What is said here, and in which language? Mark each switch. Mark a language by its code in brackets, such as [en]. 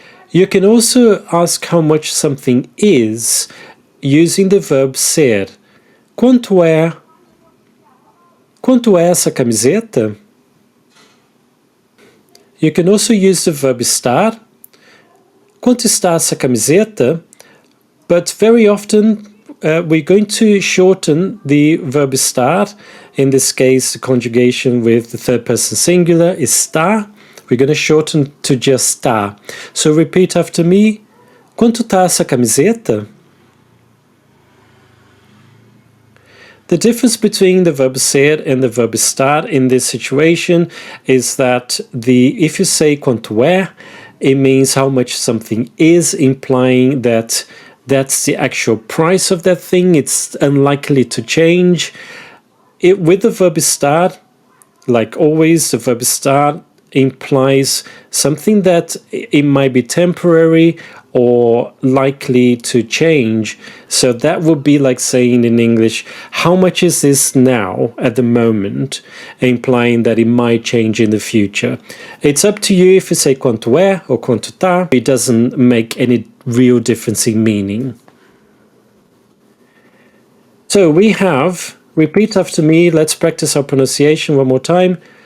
[en] You can also ask how much something is using the verb ser. [pt] Quanto é essa camiseta? [en] You can also use the verb estar. [pt] Quanto está essa camiseta? [en] But very often we're going to shorten the verb estar. In this case, the conjugation with the third person singular is está. We're going to shorten to just está. So repeat after me. [pt] Quanto tá essa camiseta? [en] The difference between the verb ser and the verb estar in this situation is that if you say [pt] quanto é, [en] it means how much something is, implying that that's the actual price of that thing. It's unlikely to change. With the verb estar, like always, the verb estar implies something that it might be temporary or likely to change. So that would be like saying in English, how much is this now at the moment, implying that it might change in the future. It's up to you if you say [pt] quanto é [en] or [pt] quanto tá. [en] It doesn't make any real difference in meaning. So we have, repeat after me, let's practice our pronunciation one more time.